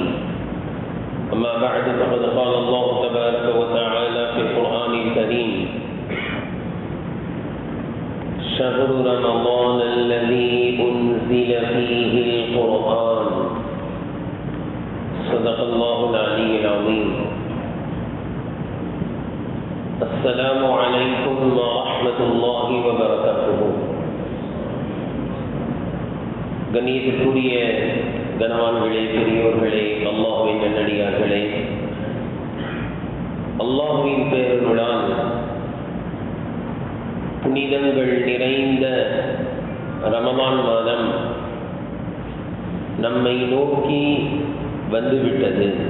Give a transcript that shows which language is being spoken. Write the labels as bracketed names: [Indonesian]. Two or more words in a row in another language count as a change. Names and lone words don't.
[Arabic] أما بعد، فقد قال الله تبارك وتعالى في القرآن الكريم: شهر رمضان الذي أنزل فيه القرآن. صدق الله العلي العظيم. السلام عليكم ورحمة الله وبركاته. [Tamil] கண்ணியத்திற்குரிய கனவான்களே, பெரியோர்களே, அல்லாஹ்வின் நல்லடியார்களே, அல்லாஹ்வின் பேரருளால் புனிதங்கள் நிறைந்த ரமலான் மாதம் நம்மை நோக்கி வந்துவிட்டது.